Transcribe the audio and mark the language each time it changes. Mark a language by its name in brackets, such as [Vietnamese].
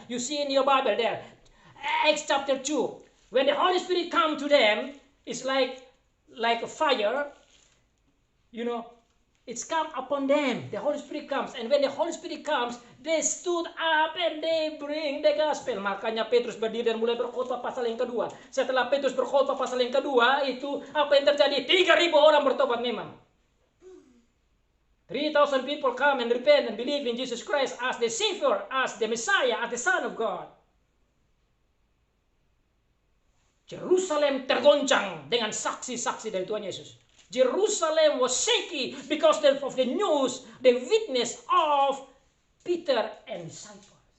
[English] You see in your Bible there. Acts chapter 2. When the Holy Spirit come to them, it's like a fire. You know, it's come upon them. The Holy Spirit comes. And when the Holy Spirit comes, they stood up and they bring the gospel. [Indonesian] Makanya Petrus berdiri dan mulai berkhotbah pasal yang kedua. Setelah Petrus berkhotbah pasal yang kedua, itu apa yang terjadi? 3.000 orang bertobat memang. [English] 3,000 people come and repent and believe in Jesus Christ as the Savior, as the Messiah, as the Son of God. [Indonesian] Jerusalem tergoncang dengan saksi-saksi dari Tuhan Yesus. [English] Jerusalem was shaky because of the news, the witness of Peter and disciples.